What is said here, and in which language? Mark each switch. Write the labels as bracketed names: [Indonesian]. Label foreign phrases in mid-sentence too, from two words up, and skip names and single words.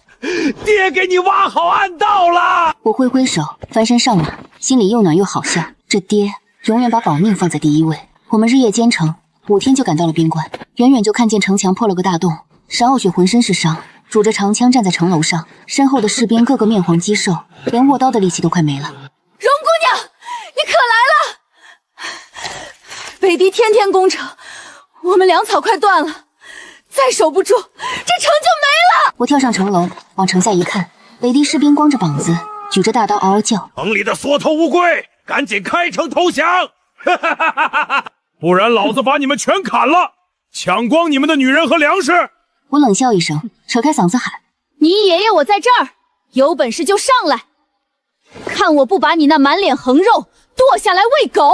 [Chinese] 爹給你挖好暗道了。我揮揮手，翻身上馬，心裡又暖又好笑。這爹永遠把保命放在第1位。我們日夜兼程，5天就趕到了邊關。遠遠就看見城牆破了個大洞，單傲雪渾身是傷，拄着長槍站在城樓上，身後的士兵個個面黃肌瘦，連握刀的力氣都快沒了。蓉姑娘，你可來了！北狄天天攻城，我們糧草快斷了，再守不住，這城就沒了。我跳上城樓，往城下一看，北狄士兵光着膀子， 舉着大刀嗷嗷叫：“ 城裡的縮頭烏龜，趕緊開城投降！不然老子把你們全砍了，搶光你們的女人和糧食！” 我冷笑一聲，扯開嗓子喊：“ 你爺爺我在這兒，有本事就上來，看我不把你那滿臉橫肉剁下來餵狗！”